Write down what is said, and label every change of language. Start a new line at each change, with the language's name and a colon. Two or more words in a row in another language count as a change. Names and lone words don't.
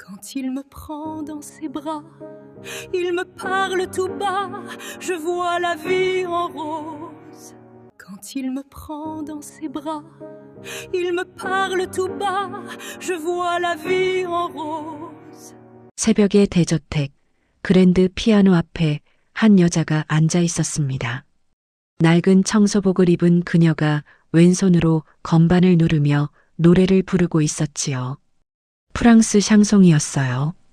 French: Quand il me prend dans ses bras, il me parle tout bas, je vois la vie en rose. Quand il me prend dans ses bras, il me parle tout bas, je vois la vie en rose.
Korean: 새벽의 대저택, 그랜드 피아노 앞에 한 여자가 앉아 있었습니다. 낡은 청소복을 입은 그녀가 왼손으로 건반을 누르며 노래를 부르고 있었지요. 프랑스 샹송이었어요.